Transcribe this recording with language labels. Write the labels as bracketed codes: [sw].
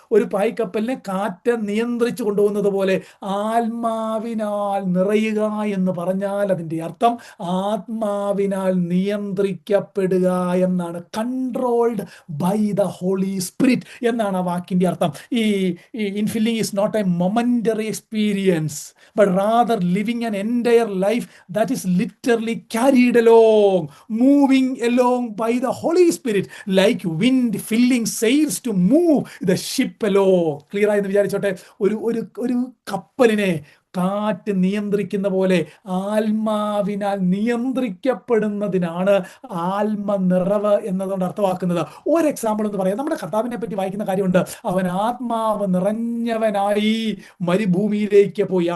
[ml] ഒരു പായ്ക്കപ്പലിനെ കാറ്റ് നിയന്ത്രിച്ചു കൊണ്ടുപോകുന്നത് പോലെ ആത്മാവിനാൽ നിറയുക എന്ന് പറഞ്ഞാൽ അതിൻ്റെ അർത്ഥം ആത്മാവിനാൽ നിയന്ത്രിക്കപ്പെടുക എന്നാണ്. [en] controlled by the Holy Spirit [ml] എന്നാണ് ആ വാക്കിൻ്റെ അർത്ഥം. [en] ഈ infilling is not a momentary experience, but rather living an entire life that is literally carried along, moving along by the Holy Spirit like wind filling sails to move the ship along. [ml] Clear ആയെന്ന് വിചാരിച്ചോട്ടെ. ഒരു കപ്പലിനെ കാറ്റ് നിയന്ത്രിക്കുന്ന പോലെ ആത്മാവിനാൽ നിയന്ത്രിക്കപ്പെടുന്നതിനാണ് ആത്മനിറവ് എന്നതുകൊണ്ട് അർത്ഥമാക്കുന്നത്. ഒരു example എന്ന് പറയാം. നമ്മുടെ കർത്താവിനെ പറ്റി വായിക്കുന്ന കാര്യമുണ്ട്. അവൻ ആത്മാവ് നിറഞ്ഞവനായി മരുഭൂമിയിലേക്ക് പോയി.